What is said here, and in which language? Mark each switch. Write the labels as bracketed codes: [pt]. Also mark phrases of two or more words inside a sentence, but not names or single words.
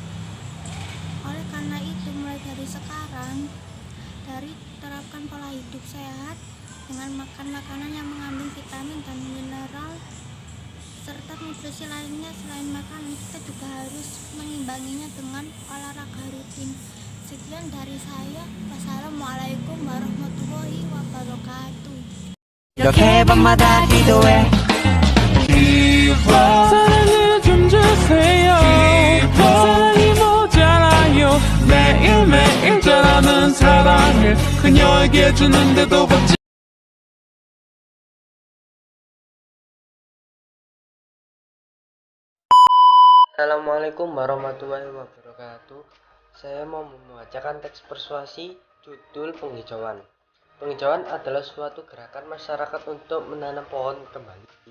[id] Oleh karena itu, mulai dari sekarang, terapkan pola hidup sehat dengan makan makanan yang mengandung vitamin dan mineral serta nutrisi lainnya. Selain makanan, kita juga harus mengimbanginya dengan olahraga rutin. Sekian dari saya. [ar] والسلام عليكم ورحمة الله وبركاته. [ko] 이렇게 밤마다 기도해 사랑을 좀 주세요 사랑이 모자라요 매일매일 자라는 사랑을 그녀에게 주는데도 받지 [ar] السلام عليكم ورحمة الله وبركاته. [id] Saya mau membacakan teks persuasi judul penghijauan. Penghijauan adalah suatu gerakan masyarakat untuk menanam pohon kembali.